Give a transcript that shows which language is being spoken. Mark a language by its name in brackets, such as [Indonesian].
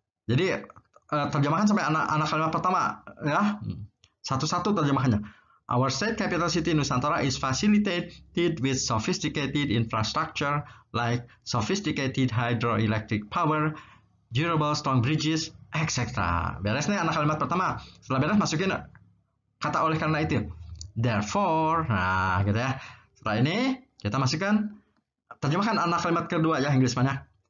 [Indonesian] Jadi terjemahkan sampai anak kalimat pertama ya. Satu-satu terjemahannya. [English] Our state capital city Nusantara is facilitated with sophisticated infrastructure like sophisticated hydroelectric power, durable strong bridges, etc. [Indonesian] Beres nih anak kalimat pertama. Setelah beres masukin kata oleh karena itu. Therefore, nah gitu ya. Setelah ini kita masukkan terjemahkan anak kalimat kedua ya Inggris mana?